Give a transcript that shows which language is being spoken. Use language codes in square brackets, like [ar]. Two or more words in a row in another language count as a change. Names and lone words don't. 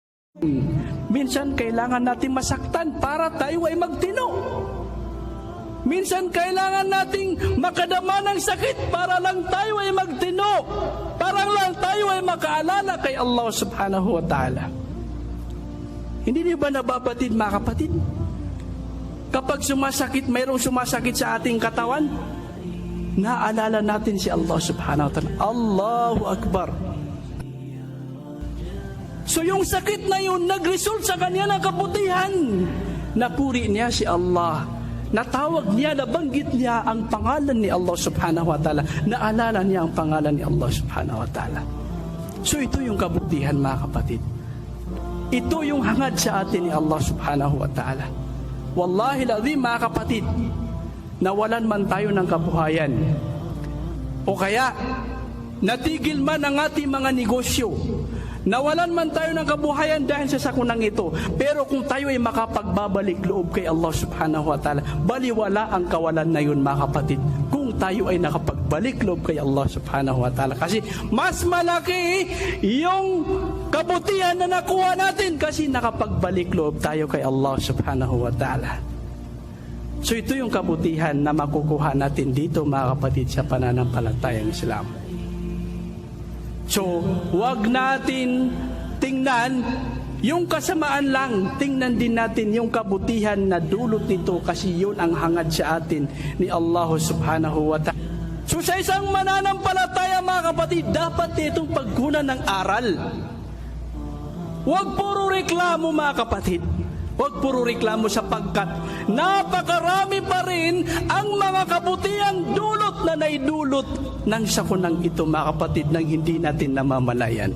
[tl] Minsan kailangan natin masaktan para tayo ay magtino. Minsan kailangan nating makadama ng sakit para lang tayo ay magtino. Para lang tayo ay makaalala kay Allah [ar] سبحانه وتعالى. [tl] Hindi niyo ba nababatid mga kapatid? Kapag sumasakit, mayroong sumasakit sa ating katawan, naalala natin si Allah [ar] سبحانه وتعالى. الله أكبر. [tl] So yung sakit na yun, nag-result sa kanya ng kabutihan. Napuri niya si Allah. Natawag niya, nabanggit niya ang pangalan ni Allah [ar] سبحانه وتعالى. [tl] Naalala niya ang pangalan ni Allah [ar] سبحانه وتعالى. [tl] So ito yung kabutihan mga kapatid. Ito yung hangad sa atin ni Allah [ar] سبحانه وتعالى. والله لازم [tl] mga kapatid, nawalan man tayo ng kabuhayan, o kaya natigil man ang ating mga negosyo, nawalan man tayo ng kabuhayan dahil sa sakunang ito, pero kung tayo ay makapagbabalik loob kay Allah [ar] سبحانه وتعالى, [tl] baliwala ang kawalan na yun mga kapatid, kung tayo ay nakapagbalik loob kay Allah [ar] سبحانه وتعالى. [tl] Kasi mas malaki yung kabutihan na nakuha natin kasi nakapagbalik loob tayo kay Allah [ar] سبحانه وتعالى. [tl] So ito yung kabutihan na makukuha natin dito mga kapatid sa pananampalatayang Islam. So, wag natin tingnan yung kasamaan lang. Tingnan din natin yung kabutihan na dulot nito kasi yun ang hangad sa atin ni Allah [ar] سبحانه وتعالى. [tl] So, sa isang mananampalataya mga kapatid, dapat itong pagkunan ng aral. Wag puro reklamo mga kapatid. Huwag puro reklamo sapagkat napakarami pa rin ang mga kabutihang dulot na naidulot ng sakunang ito mga kapatid nang hindi natin namamalayan.